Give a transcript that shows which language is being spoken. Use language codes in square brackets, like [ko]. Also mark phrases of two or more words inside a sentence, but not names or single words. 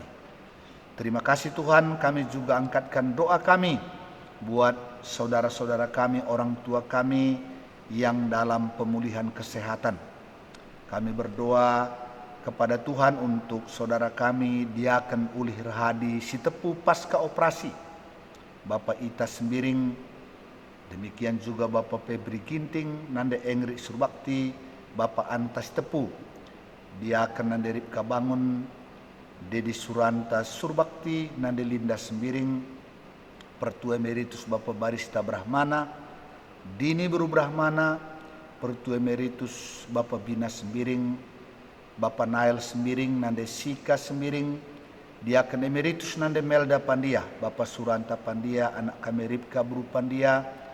[id] Terima kasih Tuhan, kami juga angkatkan doa kami buat saudara-saudara kami, orang tua kami yang dalam pemulihan kesehatan. Kami berdoa kepada Tuhan untuk saudara kami Diaken Ulih Rahadi Sitepu pasca operasi, Bapak Ita Sembiring, demikian juga Bapak Febri Ginting, Nande Engri Surbakti, Bapak Antas Tepu, Diaken Nande Ripka Bangun, Dedi Suranta Surbakti, Nande Linda Sembiring, Pertua Emeritus Bapak Barista Brahmana, Dini Buru Brahmana, Pertua Emeritus Bapak Bina Sembiring, Bapak Nail Sembiring, Nande Sika Sembiring, Diaken Emeritus Nande Melda Pandia, Bapak Suranta Pandia, anak kami Ripka Buru Pandia,